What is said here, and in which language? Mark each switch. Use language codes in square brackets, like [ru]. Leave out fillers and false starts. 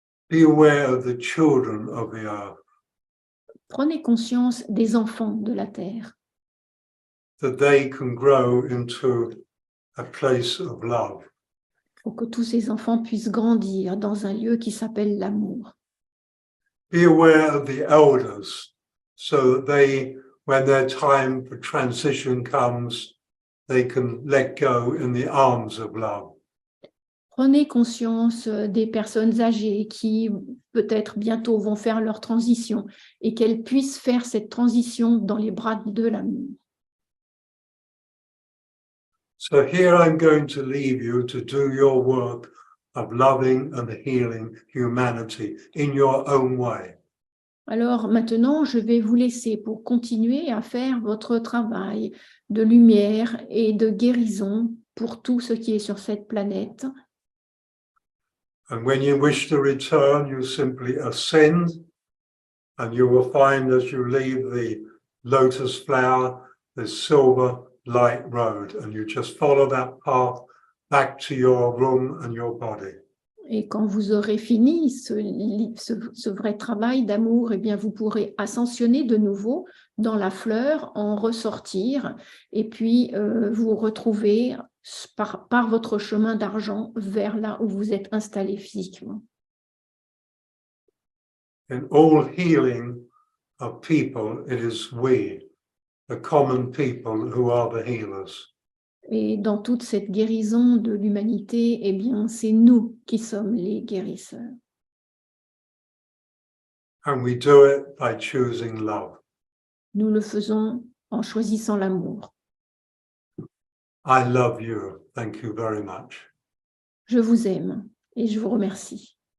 [en] Be aware of the children of the earth. [fr] Prenez conscience des enfants de la terre, [en] That they can grow into a place of love. [fr] pour que tous ces enfants puissent grandir dans un lieu qui s'appelle l'amour. [en] Be aware of the elders, so that they, when their time for transition comes, they can let go in the arms of love. [fr] Prenez conscience des personnes âgées qui peut-être bientôt vont faire leur transition et qu'elles puissent faire cette transition dans les bras de l'amour. [en] So here I'm going to leave you to do your work of loving and healing humanity in your own way. [fr] Alors maintenant, je vais vous laisser pour continuer à faire votre travail de lumière et de guérison pour tout ce qui est sur cette planète. [en] And when you wish to return, you simply ascend, and you will find as you leave the lotus flower, this silver light road, and you just follow that path back to your room and your body. [fr] Et quand vous aurez fini ce vrai travail d'amour, eh bien vous pourrez ascensionner de nouveau dans la fleur, en ressortir et puis vous retrouver par votre chemin d'argent vers là où vous êtes installé physiquement. [en] In all healing of people, it is we, the common people, who are the healers. [fr] Et dans toute cette guérison de l'humanité, eh bien, c'est nous qui sommes les guérisseurs. [en] And we do it by choosing love. [fr] Nous le faisons en choisissant l'amour. [en] I love you. Thank you very much. [fr] Je vous aime et je vous remercie.